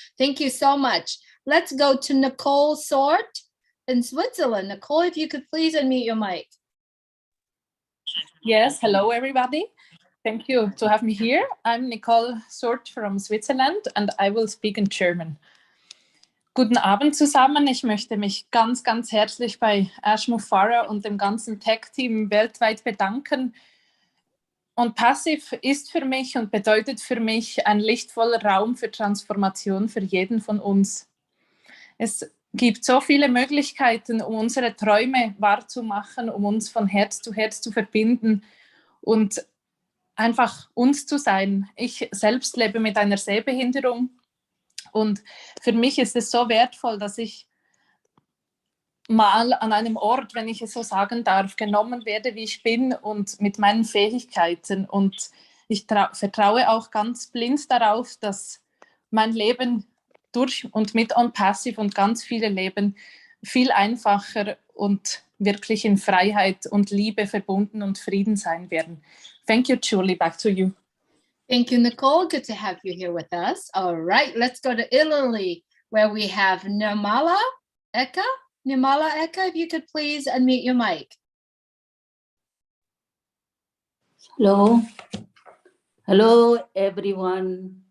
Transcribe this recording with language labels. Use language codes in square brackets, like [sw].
[en] Thank you so much. Let's go to Nicole Sort in Switzerland. Nicole, if you could please unmute your mic. Yes, hello everybody. Thank you to have me here. I'm Nicole Sort from Switzerland and I will speak in German. [de] Guten Abend zusammen. Ich möchte mich ganz herzlich bei ASHMUFAREH und dem ganzen Tech-Team weltweit bedanken. ONPASSIVE ist für mich und bedeutet für mich ein lichtvoller Raum für Transformation für jeden von uns. Es gibt so viele Möglichkeiten, um unsere Träume wahrzumachen, um uns von Herz zu verbinden und einfach uns zu sein. Ich selbst lebe mit einer Sehbehinderung und für mich ist es so wertvoll, dass ich mal an einem Ort, wenn ich es so sagen darf, genommen werde, wie ich bin und mit meinen Fähigkeiten. Und ich vertraue auch ganz blind darauf, dass mein Leben durch und mit ONPASSIVE und ganz viele Leben viel einfacher und wirklich in Freiheit und Liebe verbunden und Frieden sein werden. [en] Thank you, Julie. Back to you. Thank you, Nicole. Good to have you here with us. All right, let's go to Italy, where we have Nirmala Eka. Nirmala Eka, if you could please unmute your mic. Hello. Hello, everyone.